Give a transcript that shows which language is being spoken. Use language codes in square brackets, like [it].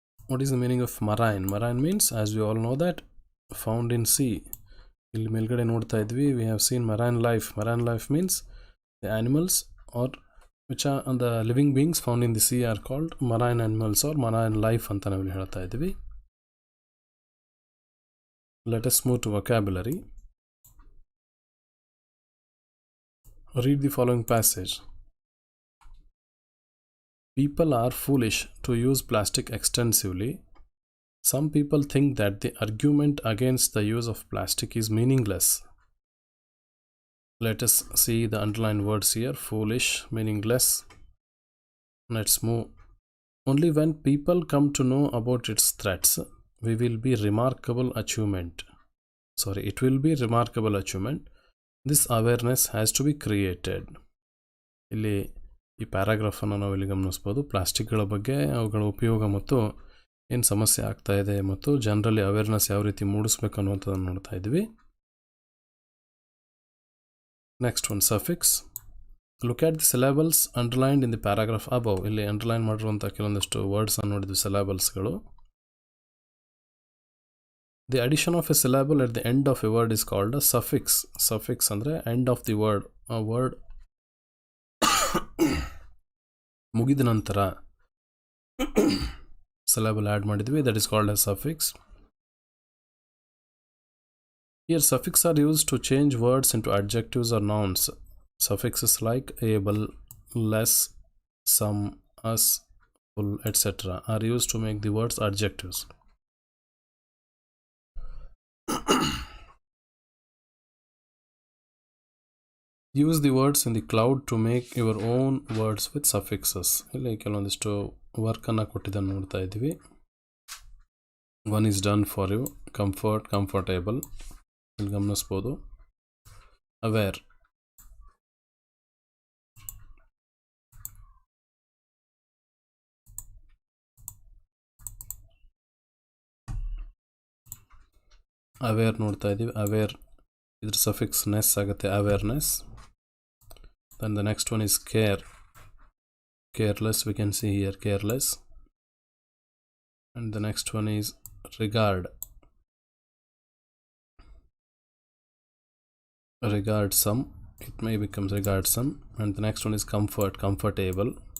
[en] What is the meaning of marine? Marine means, as we all know that, found in sea. [kn] ಇಲ್ಲಿ ಮೇಲ್ಗಡೆ ನೋಡ್ತಾ ಇದ್ವಿ, [en] We have seen marine life. Marine life means the animals are which are the living beings found in the sea are called marine animals are marine life [kn] ಅಂತ ನಾವಿಲ್ಲಿ ಹೇಳ್ತಾ ಇದ್ವಿ. [en] Let us move to vocabulary. Read the following passage. People are foolish to use plastic extensively. Some people think that the argument against the use of plastic is meaningless. Let us see the underlined words here. Foolish, meaningless. Let's move. Only when people come to know about its threats, we will be remarkable achievement. Sorry, it will be remarkable achievement. This awareness has to be created. [kn] ಇಲ್ಲಿ ಈ ಪ್ಯಾರಾಗ್ರಾಫನ್ನು ನಾವು ಇಲ್ಲಿ ಗಮನಿಸ್ಬೋದು. ಪ್ಲಾಸ್ಟಿಕ್ಗಳ ಬಗ್ಗೆ, ಅವುಗಳ ಉಪಯೋಗ ಮತ್ತು ಏನು ಸಮಸ್ಯೆ ಆಗ್ತಾ ಇದೆ ಮತ್ತು ಜನರಲ್ಲಿ ಅವೇರ್ನೆಸ್ ಯಾವ ರೀತಿ ಮೂಡಿಸ್ಬೇಕು ಅನ್ನುವಂಥದ್ದನ್ನು ನೋಡ್ತಾ ಇದ್ವಿ. [en] Next one, suffix. Look at the syllables underlined in the paragraph above. [kn] ಇಲ್ಲಿ ಅಂಡರ್ಲೈನ್ ಮಾಡಿರುವಂಥ ಕೆಲವೊಂದಿಷ್ಟು ವರ್ಡ್ಸನ್ನು ನೋಡಿದ್ವಿ, ಸಿಲೆಬಲ್ಸ್ಗಳು. [en] The addition of a syllable at the end of a word is called a suffix. Suffix [kn] ಅಂದರೆ [en] end of the word. A word [kn] ಮುಗಿದ ನಂತರ [en] syllable add [kn] ಮಾಡಿದ್ವಿ, [en] that is called as suffix. Here suffix are used to change words into adjectives or nouns. Suffixes like able, less, some, us, full, etc. are used to make the words adjectives. Use the words in the cloud to make your own words with suffixes. [kn] ಇಲ್ಲಿ ಕೆಲವೊಂದಿಷ್ಟು ವರ್ಕನ್ನು ಕೊಟ್ಟಿದ್ದನ್ನು ನೋಡ್ತಾ ಇದ್ದೀವಿ. [en] one is done for you, [kn] comfort, comfortable ಇಲ್ಲಿ ಗಮನಿಸ್ಬೋದು. Aware, aware ನೋಡ್ತಾ ಇದ್ದೀವಿ. Aware ಇದ್ರ suffix ನೆಸ್ ಆಗುತ್ತೆ, awareness. [en] Then the next one is care. Careless, we can see here, careless. And the next one is regard. Regard-some, it may become regard-some. And the next one is comfort, comfortable.